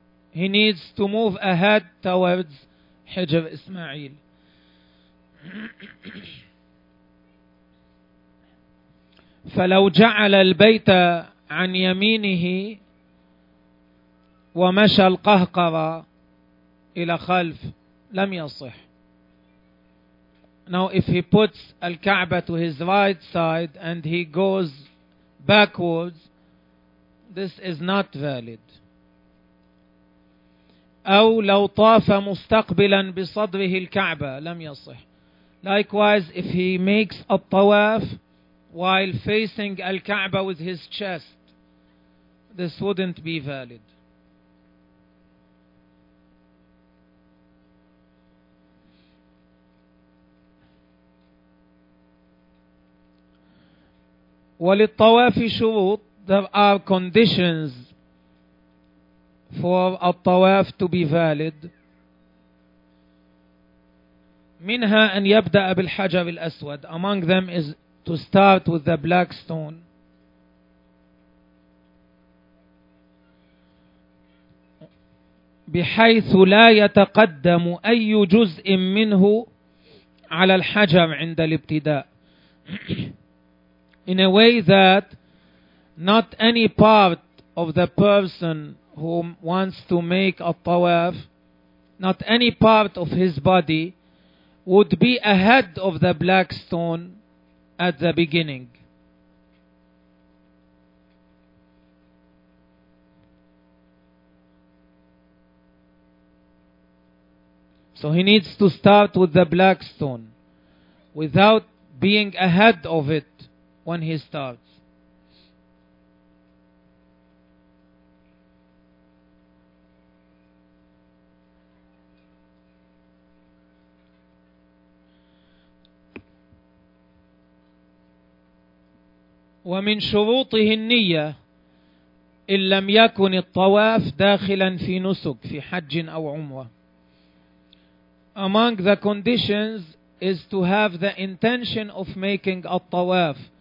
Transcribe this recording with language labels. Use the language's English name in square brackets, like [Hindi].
[English] He needs to move ahead towards حجر إسماعيل. [Arabic] فلو جعل البيت عن يمينه ومشى القهقرة إلى خلف لم يصح. [English] Now if he puts الكعبة to his right side and he goes backwards, this is not valid. [Arabic] أو لو طاف مستقبلا بصدره الكعبة لم يصح. [English] Likewise, if he makes a tawaf while facing الكعبة with his chest, this wouldn't be valid. [Arabic] وللطواف شروط. [English] There are conditions for الطواف to be valid. [Arabic] منها أن يبدأ بالحجر الأسود. [English] Among them is to start with the black stone. [Arabic] بحيث لا يتقدم أي جزء منه على الحجر عند الابتداء. [English] In a way that not any part of the person who wants to make a tawaf, not any part of his body would be ahead of the black stone at the beginning. So he needs to start with the black stone without being ahead of it when he starts. [Arabic] ومن شروطه النية إن لم يكن الطواف داخلا في نسك في حج أو عمرة. [English] Among the conditions is to have the intention of making a tawaf.